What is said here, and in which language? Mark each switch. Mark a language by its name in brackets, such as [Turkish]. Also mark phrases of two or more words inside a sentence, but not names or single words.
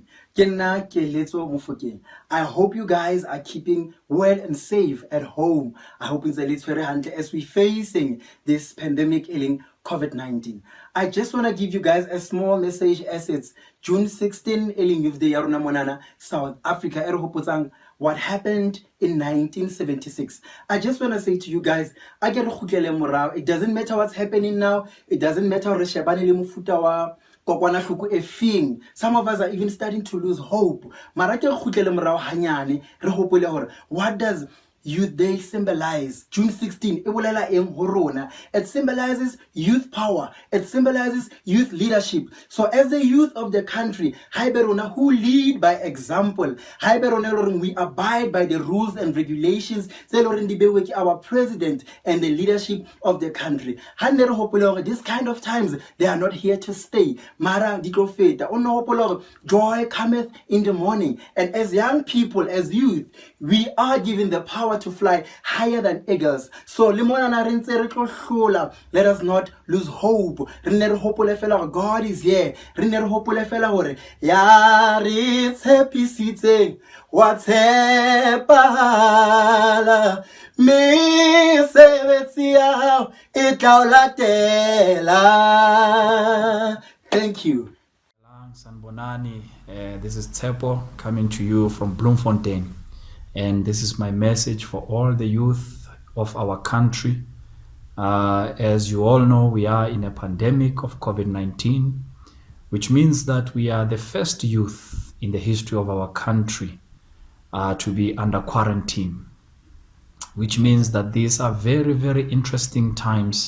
[Southern Sotho] Ke nna Keletso Mofokeng. [English] I hope you guys are keeping well and safe at home. I hope [Southern Sotho] ntse le tshwere hantle [English] as we facing this pandemic ailing COVID-19. I just want to give you guys a small message as it's June 16 ailing Youth Day [Southern Sotho] ya rona monana [English] South Africa [Southern Sotho] e re hopotsang [English] what happened in 1976. I just want to say to you guys, I get it doesn't matter what's happening now. It doesn't matter [Southern Sotho] re shebane le mofuta wa kokwanahloko e feng. [English] Some of us are even starting to lose hope. [Southern Sotho] Mara ke khutlele morao hanyane re hopole hore [English] what does Youth Day symbolize? June 16, it symbolizes youth power. It symbolizes youth leadership. So as the youth of the country, who lead by example, we abide by the rules and regulations, our president and the leadership of the country. This kind of times, they are not here to stay. Joy cometh in the morning. And as young people, as youth, we are given the power power to fly higher than eagles. So let us not lose hope. God is here. [Southern Sotho] Ya re tshepisitse wa tshepahala, mesebetsi ya hao e tla o latela. [English] Thank you. Sanbonani, this is Tsepo coming to you from Bloemfontein, and this is my message for all the youth of our country. As you all know, we are in a pandemic of COVID-19, which means that we are the first youth in the history of our country to be under quarantine, which means that these are very, very interesting times.